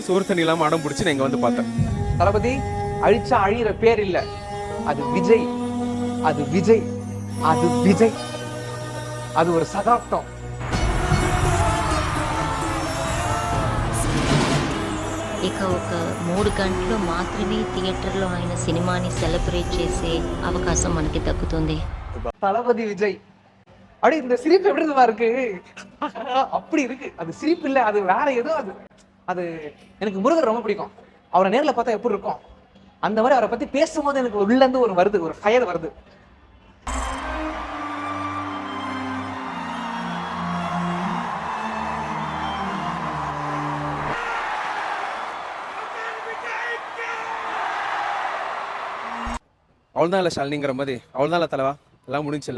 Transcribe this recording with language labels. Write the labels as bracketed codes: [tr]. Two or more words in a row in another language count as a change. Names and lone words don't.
[ta] சோறு தண்ணி இல்லாம அடம் பிடிச்சி நான் இங்க வந்து பார்த்தேன். தளபதி அழிச்சா அழியிற பேர் இல்ல, அது விஜய். அது விஜய், அது விஜய், அது ஒரு சகாப்தம். [te] ఇక ఒక 3 గంటలు మాత్రమే థియేటర్లో ఆయన సినిమాని సెలబ్రేట్ చేసే అవకాశం మనకి దక్కుతుంది. [ta] தளபதி விஜய். அப்படி இந்த சிரிப்பு எப்படி தான் இருக்கு, அப்படி இருக்கு. அது சிரிப்பு இல்ல, அது வேற ஏதோ. அது எனக்கு முருகர் ரொம்ப பிடிக்கும். அவரை நேரில் பார்த்தா எப்படி இருக்கும் அந்த மாதிரி அவரை பத்தி பேசும்போது எனக்கு உள்ள இருந்து ஒரு ஃபயர் வருது. அவ்வளோதான் இல்லை ஷாலினிங்கிற மாதிரி, அவ்வளோதான் இல்லை தலைவா, எல்லாம் முடிஞ்சில்ல.